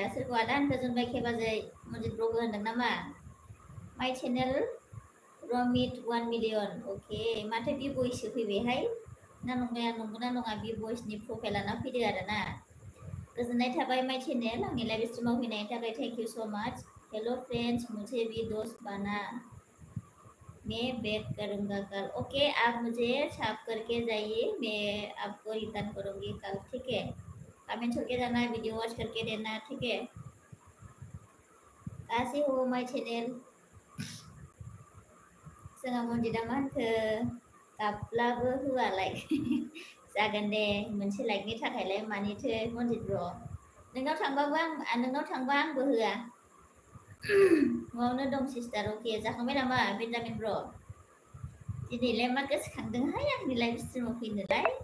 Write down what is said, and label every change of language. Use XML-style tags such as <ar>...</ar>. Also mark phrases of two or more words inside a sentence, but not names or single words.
<brx>सोरखौ आदा होनखो जुनबायखे बाजै? Monjit bro होनदों नामा?</brx> <en>my channel</en> <brx>रमित 1 मिलियन. अके माथो बि बयससो फैबायहाय. नंगौना नङा बि बयसनि प्रफाइल लाना फैदो आरोना. गोजोननाय थाबाय</brx> <en>my channel</en> <brx>आंनि लाइभ स्ट्रिमाव फैनायनि थाखाय</brx> <en>thank you so much. hello friends</en> <hi>मुझे भी दोस्त बना. मैं बैक करूँगा कल. ओके आप मुझे छाप करके जाइए. मैं आपको रिटर्न करूँगी कल. ठीक है? कमेंट करके जाना,</hi> <en>video watch</en> <hi>करके देना. ठीक है? कैसे हो</hi> <en>my channel?</en> <brx>जोंहा Monjitआ मा होनखो गाबब्लाबो होआ लाइक. जागोन दे मोनसे लाइकनि थाखायलाय मानिथो Monjit bro. नोंनाव थांबा आंबो होआ न'आवनो दं सिस्टार अके जाखांबाय नामा बेन्जामिन ब्र दिनैलाय मा गोसोखांदोंहाय आंनि लाइभ स्ट्रिमाव फैनोलाय</brx>